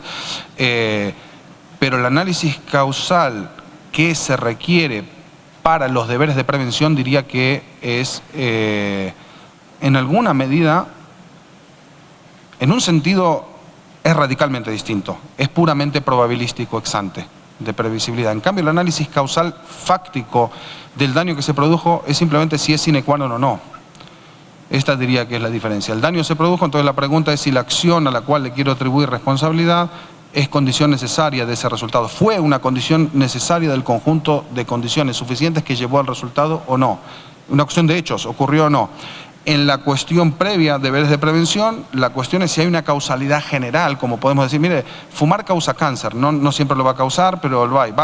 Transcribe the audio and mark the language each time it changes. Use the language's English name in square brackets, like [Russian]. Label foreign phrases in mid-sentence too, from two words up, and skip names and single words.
[Spanish] Pero el análisis causal que se requiere para los deberes de prevención diría que es, en alguna medida, en un sentido, es radicalmente distinto. Es puramente probabilístico [Latin] ex ante, [Spanish] de previsibilidad. En cambio, el análisis causal fáctico del daño que se produjo es simplemente si es [Latin] sine qua non [Spanish] o no. Esta diría que es la diferencia. El daño se produjo, entonces la pregunta es si la acción a la cual le quiero atribuir responsabilidad es condición necesaria de ese resultado. ¿Fue una condición necesaria del conjunto de condiciones suficientes que llevó al resultado o no? Una cuestión de hechos, ¿ocurrió o no? En la cuestión previa, deberes de prevención, la cuestión es si hay una causalidad general, como podemos decir, mire, fumar causa cáncer, no siempre lo va a causar, pero lo va.